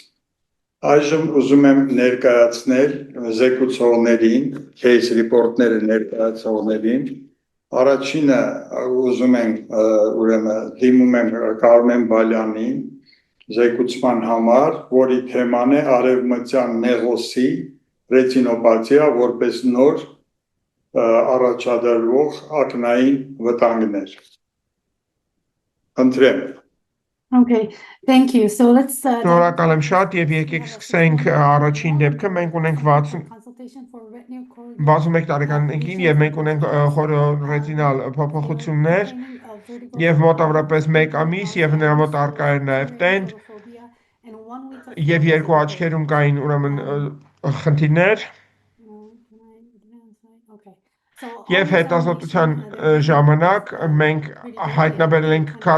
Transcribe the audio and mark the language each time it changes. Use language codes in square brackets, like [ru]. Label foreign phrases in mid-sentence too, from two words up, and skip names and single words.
[hy] Այժմ ուզում եմ ներկայացնել զեկուցողներին, [en] case report- [hy] ները ներկայացողներին։ Առաջինը ուզում ենք ուրեմն դիմում եմ Կարմեն Բալյանին զեկուցման համար, որի թեման է արևմտյան նեղոսի ռետինոպաթիա որպես նոր առաջադրվող ակնային վտանգներ։ Ընտրեմ։ [en] Okay, thank you. So let's [hy] Շնորհակալ եմ շատ եւ եկեք սկսենք առաջին դեպքը։ Մենք ունենք 61 տարեկաններին եւ մենք ունենք խորոռետինալ փոփոխություններ եւ մոտավորապես 1 ամիս եւ նրա մոտ արկա էր նաեւ տենդ եւ 2 աչքերում կային ուրեմն խնդիրներ եւ հետազոտության ժամանակ մենք հայտնաբերել ենք